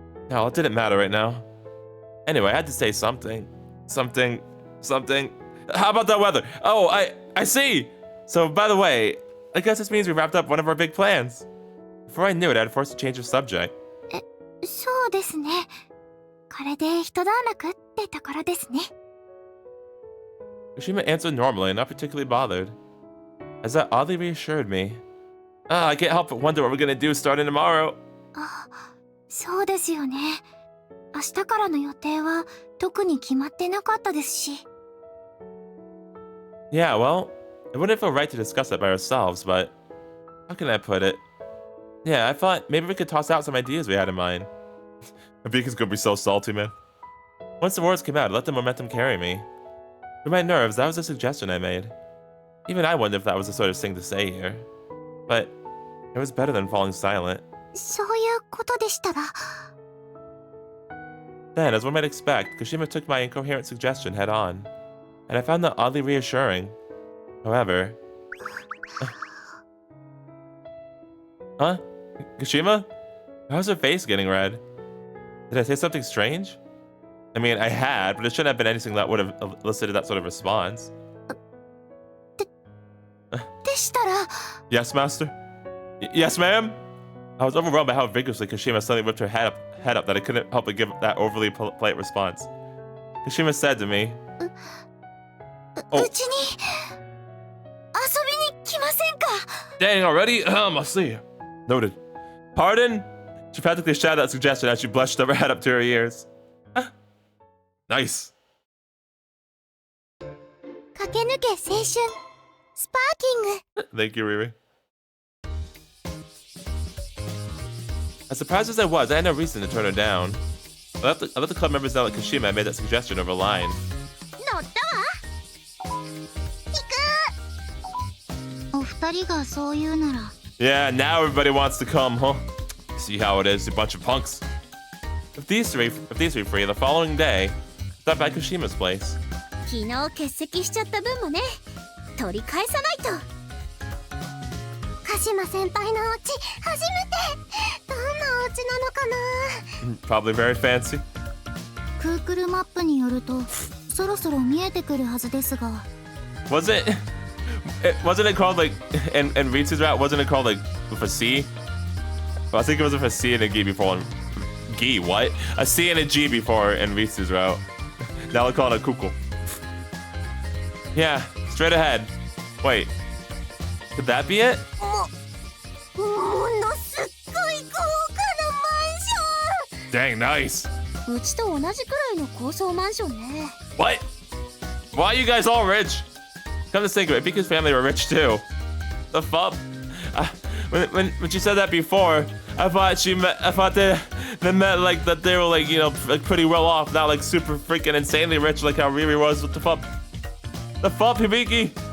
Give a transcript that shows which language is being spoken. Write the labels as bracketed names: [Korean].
[English] Hell, it didn't matter right now. Anyway, I had to say something. Something. How about that weather? Oh, I see! So, by the way, I guess this means we wrapped up one of our big plans. Before I knew it, I had forced to change the subject. [Japanese] そうですね。これで一段落ってところですね。 [English] Kushima answered normally, not particularly bothered. As that oddly reassured me. I can't help but wonder what we're gonna do starting tomorrow. [Japanese] あ、そうですよね。明日からの予定は特に決まってなかったですし。 [English] Yeah, well, it wouldn't feel right to discuss that by ourselves, but how can I put it? Yeah, I thought maybe we could toss out some ideas we had in mind. Hibika's gonna be so salty, man. Once the words came out, I let the momentum carry me. Through my nerves, that was a suggestion I made. Even I wondered if that was the sort of thing to say here. But it was better than falling silent. [Japanese] そういうことでしたら。 [English] Then, as one might expect, Kashima took my incoherent suggestion head on, and I found that oddly reassuring. However... Huh? Kashima? How's her face getting red? Did I say something strange? I mean, I had, but it shouldn't have been anything that would have elicited that sort of response. [Japanese] でしたら。 [English] Yes, master? Yes, ma'am? I was overwhelmed by how vigorously Kashima suddenly whipped her head up that I couldn't help but give that overly polite response. Kashima said to me, [Japanese] うちに遊びに来ませんか? [English] Dang, already? I see. Noted. Pardon? She practically shouted that suggestion as she blushed her head up to her ears. Nice. [Japanese] 駆け抜け青春スパーキング。 [English] Thank you, Riri. As surprised as I was, I had no reason to turn her down. I let the club members know that Kashima had made that suggestion over line. [Japanese] 乗ったわ。行く。お二人がそう言うなら。 [English] Yeah, now everybody wants to come, huh? See how it is, you bunch of punks. If these three free, the following day, I stopped by Kashima's place. [Japanese] 昨日欠席しちゃった分もね、取り返さないと。鹿島先輩のお家初めて。どんなお家なのかな。 [English] Probably very fancy. [Japanese] クークルマップによると、そろそろ見えてくるはずですが。 [English] Wasn't it called like and Ritsu's route? Wasn't it called like with a C? Well, I think it was with a C and a G before. G, what? A C and a G before in Ritsu's route. Now we'll call it a kuko. Yeah, straight ahead. Wait, could that be it? [Japanese] ものすっごい豪華なマンシ [English] Dang, nice. [Japanese] ョン。うちと同じくらいの高層マンションね。 [English] What? Why are you guys all rich? Come to think of it, Bika's family were rich too. The fuck? When she said that before, I thought they meant like that they were like, you know, like pretty well off, not like super freaking insanely rich like how Riri was. What the fuck? The fuck, Hibiki?